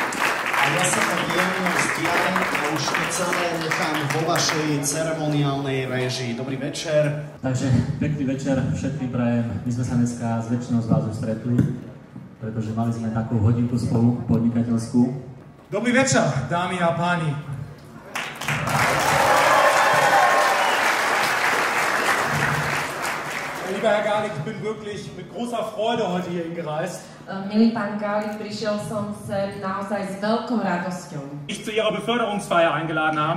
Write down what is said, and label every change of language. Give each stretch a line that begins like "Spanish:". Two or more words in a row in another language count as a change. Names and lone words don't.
Slovak: A Ja sa tak jemne vzdialím a už to celé nechám vo vašej ceremoniálnej réžii. Dobrý večer. Takže pekný večer všetkým prajem. My sme sa dneska s väčšinou z vás už stretli, pretože mali sme takú hodinku spolu podnikateľskú. Dobrý večer, dámy a páni.
German: Lieber Herr Garlik, ich bin wirklich mit großer Freude heute hier hingereist.
Slovak: Milý pán Garlik, prišiel som sem naozaj s veľkou radosťou.
German: Ich zu Ihrer Beförderungsfeier eingeladen haben.